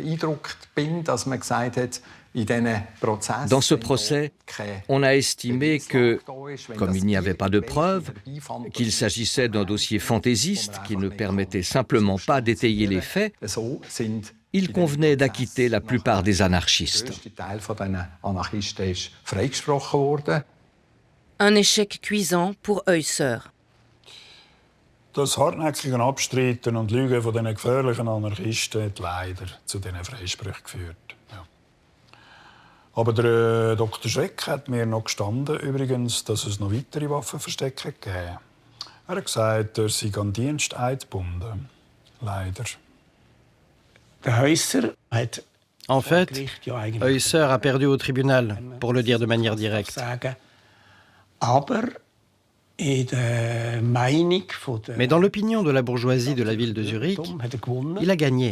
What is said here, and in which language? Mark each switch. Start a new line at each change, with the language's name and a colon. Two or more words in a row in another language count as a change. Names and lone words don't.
French: Dans ce procès, on a estimé que, comme il n'y avait pas de preuves, qu'il s'agissait d'un dossier fantaisiste qui ne permettait simplement pas d'étayer les faits, il convenait d'acquitter la plupart des anarchistes. Un échec cuisant pour Heusser.
German: Das hartnäckige Abstreiten und Lügen von diesen gefährlichen Anarchisten hat leider zu diesen Freisprüchen geführt. Ja. Aber der Dr. Schreck hat mir noch gestanden, übrigens, dass es noch weitere Waffenverstecke gegeben. Er hat gesagt, er sei an Diensteid gebunden. Leider.
French: En fait, Heusser a perdu au tribunal, pour le dire de manière directe. Mais dans l'opinion de la bourgeoisie de la ville de Zurich, il a gagné.